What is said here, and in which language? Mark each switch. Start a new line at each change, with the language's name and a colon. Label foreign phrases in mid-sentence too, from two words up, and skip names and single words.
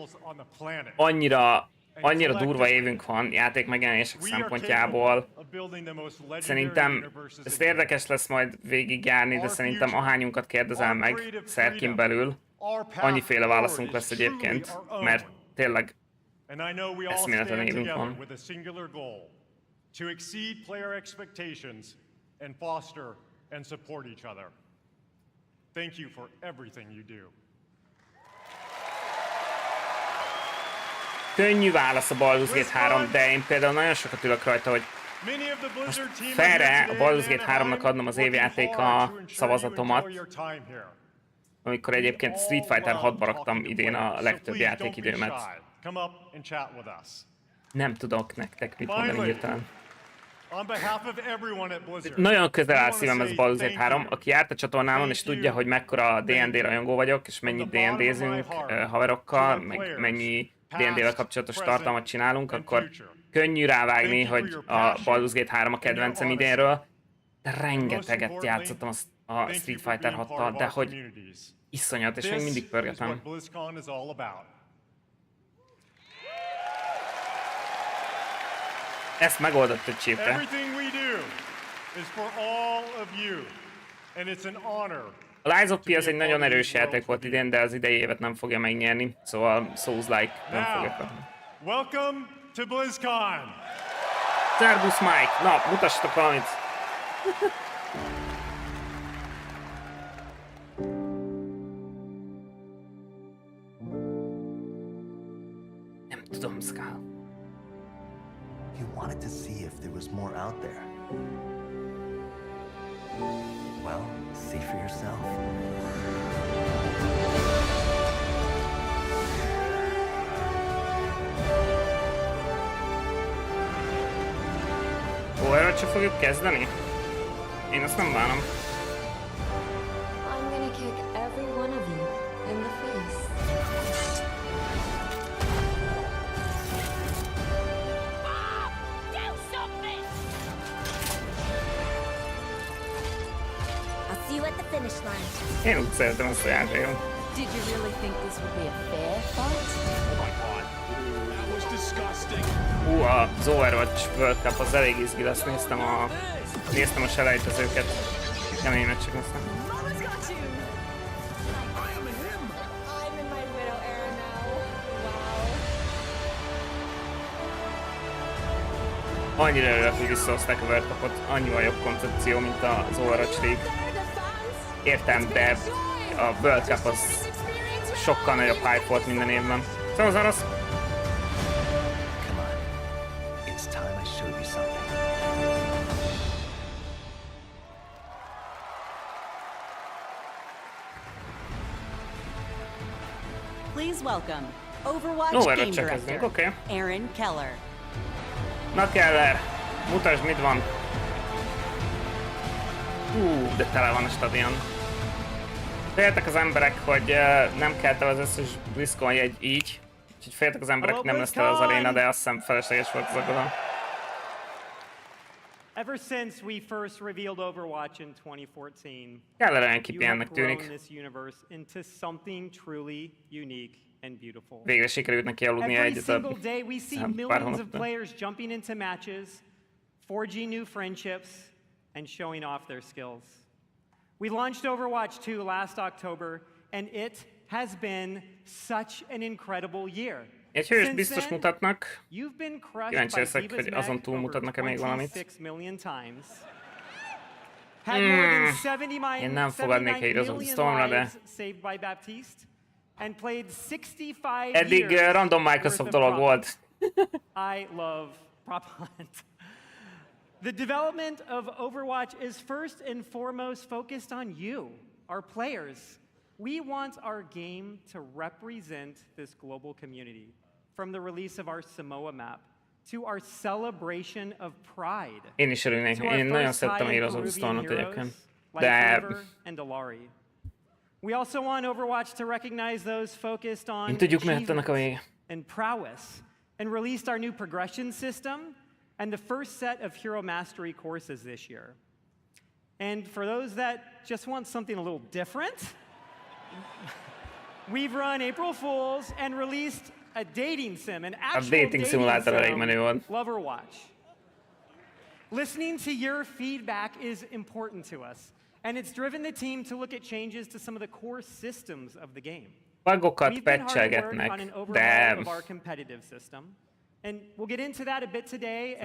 Hungarian: Annyira durva évünk van játék megjelenések szempontjából. Szerintem ezt érdekes lesz majd végigjárni, de szerintem ahányunkat kérdezel meg szerkin belül, annyiféle válaszunk lesz egyébként, mert tényleg eszméletlen évünk van.
English: To exceed player expectations and foster and support each other. Thank you for everything you do.
Hungarian: Könnyű válasz a Baldur's Gate 3, de én például nagyon sokat ülök rajta, hogy most felre a Baldur's Gate 3-nak adnom az évjátéka szavazatomat, amikor egyébként Street Fighter 6-ba raktam idén a legtöbb játékidőmet. Nem tudok nektek mit mondani hirtelen.
English: On behalf of everyone at Blizzard,
Hungarian: Nagyon közel áll
English: I wanna
Hungarian: szívem ez
English: say
Hungarian: Baldur's
English: thank
Hungarian: Gate 3,
English: you.
Hungarian: aki járt a csatornámon és
English: Thank
Hungarian: tudja,
English: you.
Hungarian: hogy mekkora D&D
English: Thank you.
Hungarian: rajongó vagyok, és mennyit
English: From the bottom of my
Hungarian: D&D-zünk
English: heart,
Hungarian: haverokkal,
English: to our
Hungarian: meg
English: players,
Hungarian: mennyi
English: past,
Hungarian: D&D-vel kapcsolatos
English: present,
Hungarian: tartalmat csinálunk,
English: and
Hungarian: akkor
English: future.
Hungarian: könnyű rávágni,
English: Thank you for
Hungarian: hogy
English: your
Hungarian: a
English: passion
Hungarian: Baldur's Gate 3 a
English: and your
Hungarian: kedvencem
English: honesty.
Hungarian: idénről, de
English: Most
Hungarian: rengeteget
English: importantly,
Hungarian: játszottam a
English: thank
Hungarian: Street
English: you for
Hungarian: Fighter
English: being part
Hungarian: 6-tal,
English: of
Hungarian: de
English: our
Hungarian: hogy
English: communities.
Hungarian: iszonyat, és még
English: This
Hungarian: mindig
English: is
Hungarian: pörgetem.
English: what BlizzCon is all about.
Hungarian: Ezt megoldott egy csípre.
English: Everything we do is for all of you, and it's an honor.
Hungarian: A Lies of P az egy nagyon erős játék volt idén, de az idei évet nem fogja megnyerni, szóval Souls-like nem fogja
English: Now,
Hungarian: kapni.
English: welcome to BlizzCon.
Hungarian: Szervusz Mike! Na, mutassatok valamit! Nem tudom,
English: Skal. You wanted to see if there was more out there. Well, see for yourself.
Hungarian: Overwatch-ra fogjuk kezdeni? Én azt nem bánom.
English: I'm gonna kick every one of you in the face. I'll see you at the finish line.
Hungarian: Én úgy szeretem ezt a játékot.
English: Did you really think this would be a fair fight?
Hungarian: Az Overwatch World Cup az elég izgi lesz, néztem a selejtezőket. Kemény meccsek lesznek.
English: Mama's got you! I'm in my widow era now. Wow.
Hungarian: Annyira örülök, hogy visszahozták a World Cupot, annyival jobb koncepció, mint az Overwatch League. Értem, de a World Cup az sokkal nagyobb hype volt minden évben. Szóval az orosz.
English: Come on. It's time I showed you something. Please welcome Overwatch Game
Hungarian: Overwatch-sal kezdünk,
English: Director,
Hungarian: oké.
English: Aaron Keller.
Hungarian: Na Keller, mutasd mit van. De tele van a stadion. Féltek az emberek, hogy nem kelt el az összes BlizzCon jegy így. Úgyhogy féltek az emberek, hogy nem lesz tele az aréna, de azt hiszem felesleges volt az aggodalom.
English: Ever since we first revealed Overwatch in 2014,
Hungarian: Keller olyan
English: you have
Hungarian: kipihennek
English: grown
Hungarian: tűnik.
English: this universe into something truly unique and beautiful.
Hungarian: Végre sikerült neki aludnia
English: Every
Hungarian: egyet a
English: single day we see
Hungarian: pár
English: millions of
Hungarian: hónapja.
English: players jumping into matches, forging new friendships, and showing off their skills. We launched Overwatch 2 last October, and it has been such an incredible year.
Hungarian: Egy hős
English: Since
Hungarian: biztos
English: then,
Hungarian: mutatnak.
English: You've been crushed
Hungarian: Kíváncsi
English: by
Hungarian: leszek,
English: Diva's
Hungarian: hogy azon
English: neck
Hungarian: túl
English: over
Hungarian: mutatnak-e még valamit.
English: 26 million times. Had more than 79
Hungarian: Én nem fogadnék Heroes of the Stormra, de
English: lives saved by Baptiste, and played 65
Hungarian: eddig
English: years
Hungarian: random
English: worth
Hungarian: Microsoft
English: of
Hungarian: dolog
English: prop.
Hungarian: volt.
English: I love prop hunt. The development of Overwatch is first and foremost focused on you, our players. We want our game to represent this global community, from the release of our Samoa map to our celebration of pride.
Hungarian: Én is örülnék.
English: To our
Hungarian: Én nagyon
English: first
Hungarian: szerettem a
English: tie-in
Hungarian: Heroes of the
English: Peruvian
Hungarian: Stormot
English: heroes
Hungarian: egyébként.
English: like
Hungarian: De
English: River and Alari. We also want Overwatch to recognize those focused on
Hungarian: én tudjuk, miért ennek a
English: achievements
Hungarian: vége.
English: and prowess, and released our new progression system and the first set of hero mastery courses this year. And for those that just want something a little different, we've run April Fools and released a dating sim, an actual dating simulator
Hungarian: elég menő volt.
English: Lover Watch. Listening to your feedback is important to us, and it's driven the team to look at changes to some of the core systems of the game.
Hungarian: Bugokat
English: We've been hard at work on an
Hungarian: patchelgetnek,
English: overhaul
Hungarian: de
English: of our competitive system, and we'll get into that a bit today and